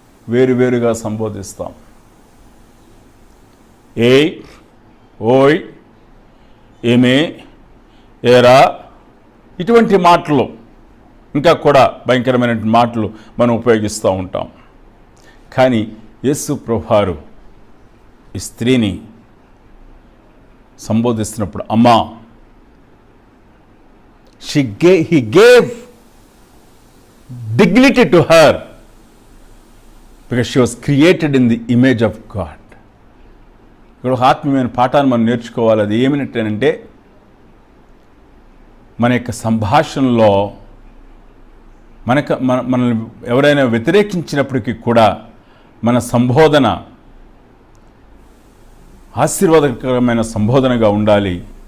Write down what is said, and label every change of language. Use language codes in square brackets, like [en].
[te] వేరువేరుగా సంబోధిస్తాం. ఏయ్, ఓయ్, ఏమే, ఏరా, ఇటువంటి మాటలు, ఇంకా కూడా భయంకరమైన మాటలు మనం ఉపయోగిస్తూ ఉంటాం. కానీ యేసు ప్రభువారు ఈ స్త్రీని సంబోధిస్తున్నప్పుడు అమ్మా, [en] he gave dignity to her because she was created in the image of God. [te] ఇక్కడ ఒక ఆత్మీయమైన పాఠాన్ని మనం నేర్చుకోవాలి. అది ఏమిటంటే మన యొక్క సంభాషణలో మనల్ని ఎవరైనా వ్యతిరేకించినప్పటికీ కూడా మన సంబోధన ఆశీర్వాదకరమైన సంబోధనగా ఉండాలి.